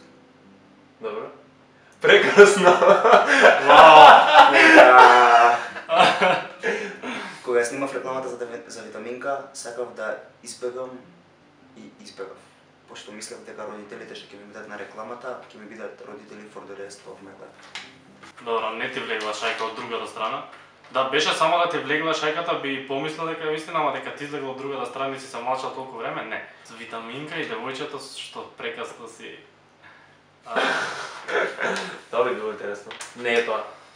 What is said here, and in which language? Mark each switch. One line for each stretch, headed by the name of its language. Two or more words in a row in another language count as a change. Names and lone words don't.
Macedonian: Добро. Прекрасно. Кога снимав рекламата за витаминка, сакав да избегам и избегав. Пошто мислев дека родителите што ќе ми бидат на рекламата, ќе ми бидат родители
English: for the rest of my life.
Macedonian: Добро, не ти влегла шајка од другата страна. Да беше само да ти влегла шајката, би помислил дека е вистина, ама дека ти излегла од другата страна и си се малчал толку време, не. Витаминка и девојчето што прекасно си... Тоа би било интересно. Не е тоа.